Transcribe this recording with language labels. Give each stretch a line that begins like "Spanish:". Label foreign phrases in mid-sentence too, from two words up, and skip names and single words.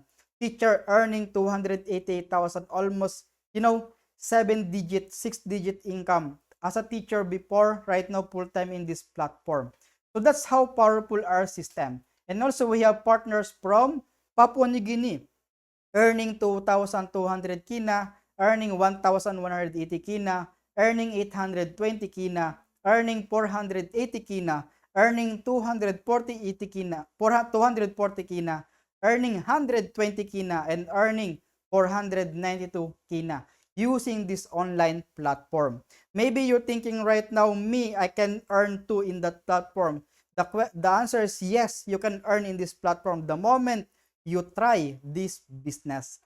English: Teacher earning 288,000. Almost, 7-digit, 6-digit income as a teacher before, right now full-time in this platform. So that's how powerful our system. And also we have partners from Papua New Guinea, earning 2,200 kina, earning 1,180 kina, earning 820 kina, earning 480 kina, earning 240 kina, 240 kina, earning 120 kina, and earning 492 kina using this online platform. Maybe you're thinking right now, I can earn too in that platform. The answer is yes, you can earn in this platform the moment you try this business.